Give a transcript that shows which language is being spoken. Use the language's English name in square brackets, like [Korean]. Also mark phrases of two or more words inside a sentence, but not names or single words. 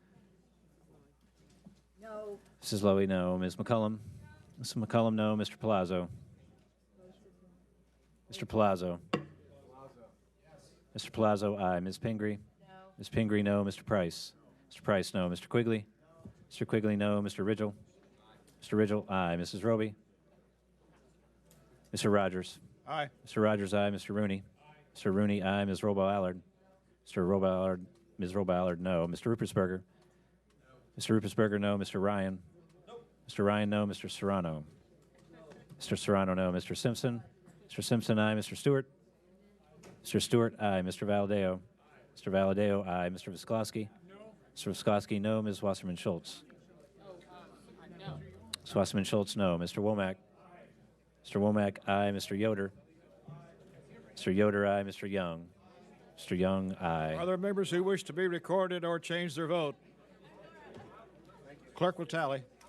[English] No. Mrs. Lowy, no. Ms. McCullum. Mrs. McCullum, no. Mr. Palazzo. Mr. Palazzo. Mr. Palazzo, aye. Ms. Pingree. No. Ms. Pingree, no. Mr. Price. Mr. Price, no. Mr. Quigley. Mr. Quigley, no. Mr. Ridgel. Mr. Ridgel, aye. Mrs. Roby. Mr. Rogers. Aye. Mr. Rogers, aye. Mr. Rooney. Mr. Rooney, aye. Ms. Robo-Allard. Mr. Robo-Allard. Ms. Robo-Allard, no. Mr. Rupersberger. Mr. Rupersberger, no. Mr. Ryan. Mr. Ryan, no. Mr. Serrano. Mr. Serrano, no. Mr. Simpson. Mr. Simpson, aye. Mr. Stewart. Mr. Stewart, aye. Mr. Valadeo. Mr. Valadeo, aye. Mr. Visklosky. Mr. Visklosky, no. Ms. Wasserman Schultz. Ms. Wasserman Schultz, no. Mr. Womack. Mr. Womack, aye. Mr. Yoder. Mr. Yoder, aye. Mr. Young. Mr. Young, aye. Are there members who wish to be recorded or change their vote? Clerk will tally.